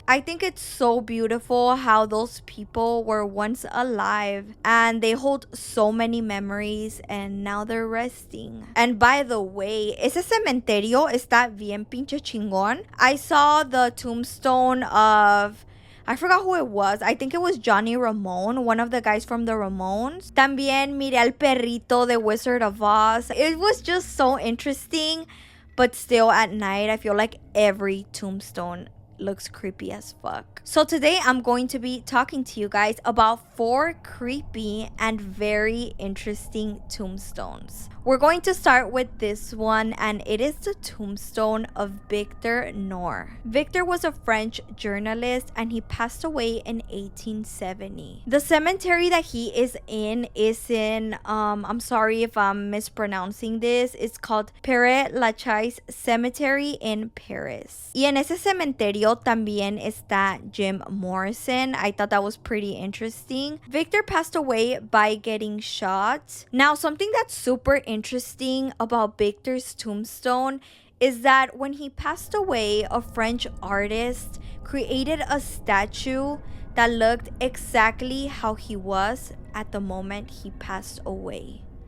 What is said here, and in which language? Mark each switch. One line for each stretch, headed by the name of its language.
English: I think it's so beautiful how those people were once alive and they hold so many memories and now they're resting. And by the way,
Spanish: ese cementerio está bien pinche chingón.
English: I saw the tombstone of... I forgot who it was. I think it was Johnny Ramone, one of the guys from the Ramones.
Spanish: También miré al perrito de Wizard of Oz.
English: It was just so interesting. But still at night, I feel like every tombstone looks creepy as fuck. So today I'm going to be talking to you guys about 4 creepy and very interesting tombstones. We're going to start with this one, and it is the tombstone of Victor Noir. Victor was a French journalist and he passed away in 1870. The cemetery that he is in I'm sorry if I'm mispronouncing this, it's called Père Lachaise Cemetery in Paris.
Spanish: Y en ese cementerio también está Jim Morrison.
English: I thought that was pretty interesting. Victor passed away by getting shot. Now, something that's super interesting about Victor's tombstone is that when he passed away, a French artist created a statue that looked exactly how he was at the moment he passed away.